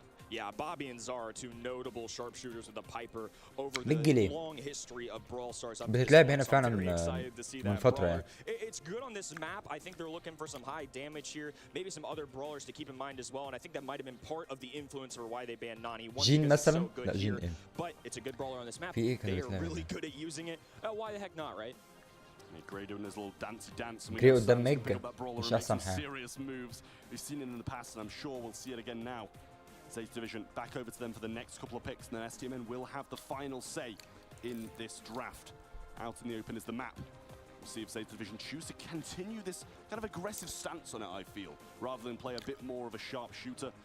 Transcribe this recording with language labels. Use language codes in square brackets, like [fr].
[en] Yeah, Bobby and Zara are two notable sharpshooters with the Piper over the long history of Brawl Stars. [ar] بتتلعب هنا فعلا من فترة يعني. [en] It's good on this map. I think they're looking for some high damage here. Maybe some other brawlers to keep in mind as well. And I think that might have been part of the influence for why they banned Nani. [ar] جين مثلا؟ لا جين إيه؟ [en] But it's a good brawler on this map. They are really good at using it. Why the heck not, right? Gray doing his little dancey dance. [ar] Gray قدام ميج مش أحسن حاجة. [en] We've seen it in the past, and I'm sure we'll see it again now. Zaytovic back over to them for the next couple of picks, and then STMN will have the final say in this draft. Out in the open is the map. We'll see if Zaytovic choose to continue this kind of aggressive stance on it, I feel, rather than play a bit more of a sharp shooter.